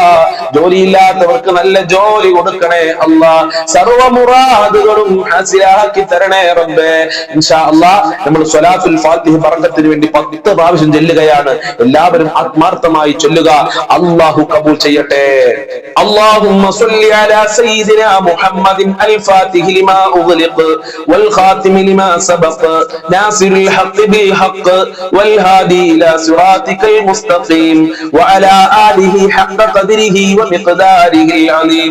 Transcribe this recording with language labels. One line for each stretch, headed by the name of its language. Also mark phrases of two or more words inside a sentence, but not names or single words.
Malayalam: ജോലിയില്ലാത്തവർക്ക് നല്ല ജോലി കൊടുക്കണേ അല്ലാ. സർവ്വ മുറാദുകളും ഹാസിലാക്കി തരണേ റബ്ബേ.
Arabic: إن شاء الله
Malayalam: നമ്മൾ സ്വലാത്തുൽ ഫാത്തിഹ ബറക്കത്തിന് വേണ്ടി 10 പ്രാവശ്യം ചൊല്ലുകയാണ്. എല്ലാവരും ആത്മാർത്ഥമായി ചൊല്ലുക. അല്ലാഹു കബൂൽ ചെയ്യട്ടെ.
Arabic: اللهم صل على سيدنا محمد الفاتح لما أغلق والخاتم لما سبق ناصر الحق بالحق والهادي إلى صراطك المستقيم وعلى آله حق قدره ومقداره العظيم.